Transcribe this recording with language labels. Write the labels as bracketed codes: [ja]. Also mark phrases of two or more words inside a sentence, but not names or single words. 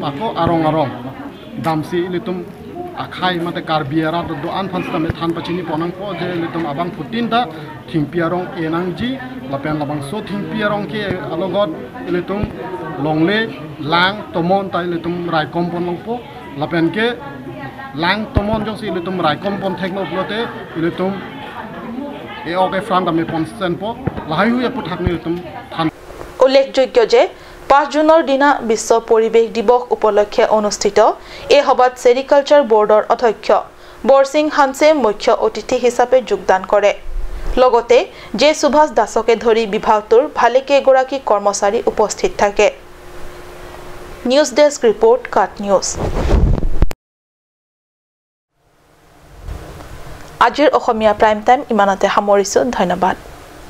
[mjw] ako arong damsi litum akhai mate karbiara do an phansta me than pachini ponang po je litum abang putin da thingpiarong enangji lapen labang so thingpiarong ke alogot litum longle lang tomon tai litum rai kompon longpo lapen ke lang tomon jong si litum rai kompon thekno plote litum e oke franda me ponsen po lahai huya puthakni litum than [as] উল্লেখযোগ্য যে 5 জুনৰ দিনা বিশ্ব পৰিৱেশ দিৱস উপলক্ষে অনুষ্ঠিত এই সভাত সেৰিকালচাৰ বোৰ্ডৰ অধ্যক্ষ বৰসিং হানছে মুখ্য অতিথি হিচাপে যোগদান কৰে লগতে জে সুভাষ দাসকে ধৰি বিভাগটোৰ ভালেকেইগৰাকী কৰ্মচাৰী উপস্থিত থাকে [en] news desk [as] ৰিপৰ্ট কাট নিউজ আজিৰ অসমীয়া [en] prime time [as] ইমানতে সামৰিছো ধন্যবাদ